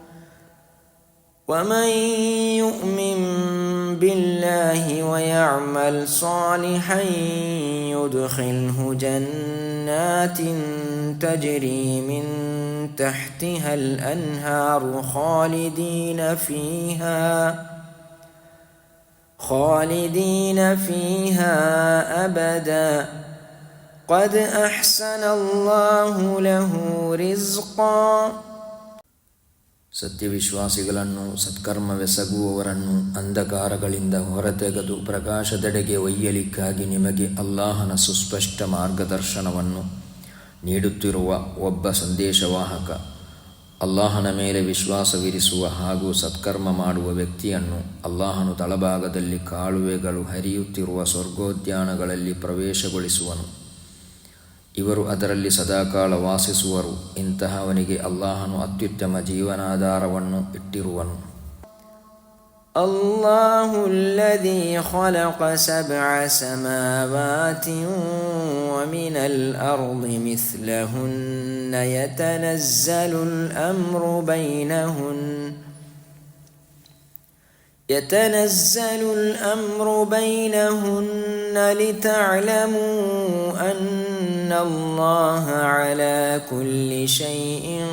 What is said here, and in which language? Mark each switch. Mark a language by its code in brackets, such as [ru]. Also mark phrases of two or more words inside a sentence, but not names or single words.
[ar] ومن يؤمن بالله ويعمل صالحا يدخله جنات تجري من تحتها الأنهار خالدين فيها أبدا قد أحسن الله له رزقا. [kn] ಸತ್ಯವಿಶ್ವಾಸಿಗಳನ್ನು, ಸತ್ಕರ್ಮವೆಸಗುವವರನ್ನು ಅಂಧಕಾರಗಳಿಂದ ಹೊರತೆಗೆದು ಪ್ರಕಾಶದೆಡೆಗೆ ಒಯ್ಯಲಿಕ್ಕಾಗಿ ನಿಮಗೆ ಅಲ್ಲಾಹನ ಸುಸ್ಪಷ್ಟ ಮಾರ್ಗದರ್ಶನವನ್ನು ನೀಡುತ್ತಿರುವ ಒಬ್ಬ ಸಂದೇಶವಾಹಕ. ಅಲ್ಲಾಹನ ಮೇಲೆ ವಿಶ್ವಾಸವಿರಿಸುವ ಹಾಗೂ ಸತ್ಕರ್ಮ ಮಾಡುವ ವ್ಯಕ್ತಿಯನ್ನು ಅಲ್ಲಾಹನು ತಳಭಾಗದಲ್ಲಿ ಕಾಲುವೆಗಳು ಹರಿಯುತ್ತಿರುವ ಸ್ವರ್ಗೋದ್ಯಾನಗಳಲ್ಲಿ ಪ್ರವೇಶಗೊಳಿಸುವನು. ಇವರು ಅದರಲ್ಲಿ ಸದಾಕಾಲ ವಾಸಿಸುವರು. ಇಂತಹವನಿಗೆ ಅಲ್ಲಾಹನು ಅತ್ಯುತ್ತಮ ಜೀವನಾಧಾರವನ್ನು ಇಟ್ಟಿರುವನು. [ar] الله الذي خلق 7 سماوات ومن الأرض مثلهن يتنزل الأمر بينهن لتعلموا أن الله على كل شيء